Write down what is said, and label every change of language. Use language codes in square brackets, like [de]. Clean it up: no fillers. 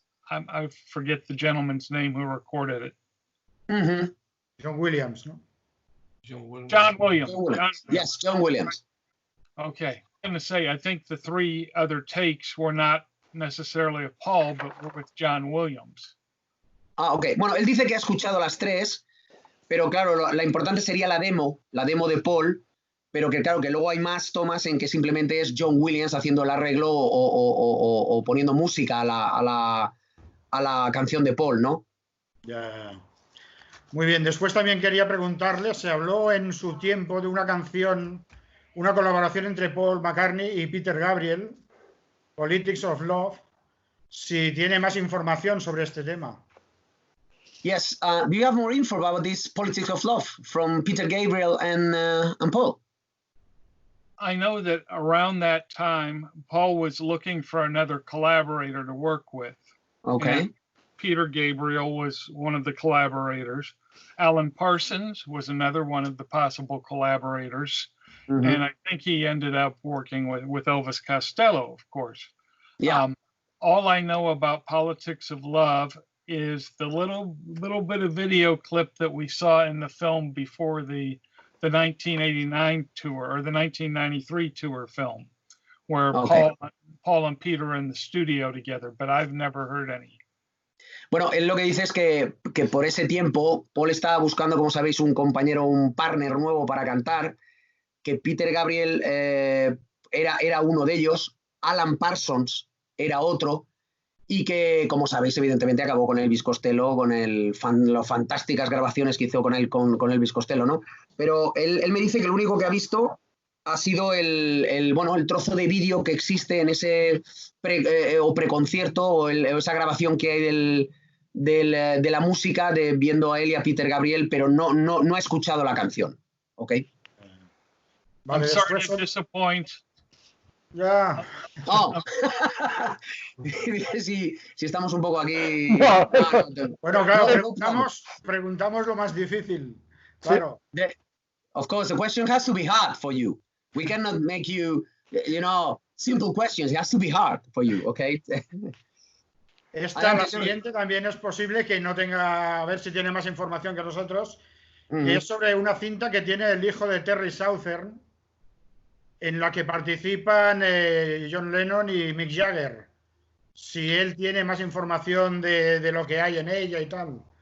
[en] I forget the gentleman's name who recorded it. Mm-hmm. John Williams, no? John Williams. Yes, John Williams. Okay. I'm going to say, I think the 3 other takes were not necessarily of Paul, but were with John Williams. Ok. [es] Bueno, él dice que ha escuchado las 3, pero claro, la importante sería la demo de Paul, pero que claro, que luego hay más tomas en que simplemente es John Williams haciendo el arreglo o poniendo música a la canción de Paul, ¿no? Ya. Muy bien. Después también quería preguntarle, se habló en su tiempo de una canción, una colaboración entre Paul McCartney y Peter Gabriel, Politics of Love, si tiene más información sobre este tema. [en] Yes. Do you have more info about this Politics of Love from Peter Gabriel and Paul? I know that around that time, Paul was looking for another collaborator to work with. Okay. And Peter Gabriel was one of the collaborators. Alan Parsons was another one of the possible collaborators. Mm-hmm. And I think he ended up working with Elvis Costello, of course. Yeah. All I know about Politics of Love is the little bit of video clip that we saw in the film before the 1989 tour or the 1993 tour film, where Paul and Peter are in the studio together, but I've never heard any. [es] Bueno, él lo que dice es que por ese tiempo Paul estaba buscando, como sabéis, un compañero, un partner nuevo para cantar, que Peter Gabriel era uno de ellos, Alan Parsons era otro, y que, como sabéis, evidentemente acabó con Elvis Costello, con las fantásticas grabaciones que hizo con Elvis Costello, ¿no? Pero él me dice que lo único que ha visto ha sido el trozo de vídeo que existe en ese preconcierto o esa grabación que hay de la música, viendo a él y a Peter Gabriel, pero no he escuchado la canción. ¿Ok? Vale, [en] I'm sorry [es] después [en] to disappoint. [es] ya. Oh. si estamos un poco aquí. No. Bueno, claro, No. preguntamos lo más difícil. Claro. [en] Of course, the question has to be hard for you. We cannot make you, simple questions. It has to be hard for you, okay? [es] La siguiente también es posible que no tenga, a ver si tiene más información que nosotros, que es sobre una cinta que tiene el hijo de Terry Southern, en la que participan John Lennon y Mick Jagger. Si él tiene más información de lo que hay en ella y tal.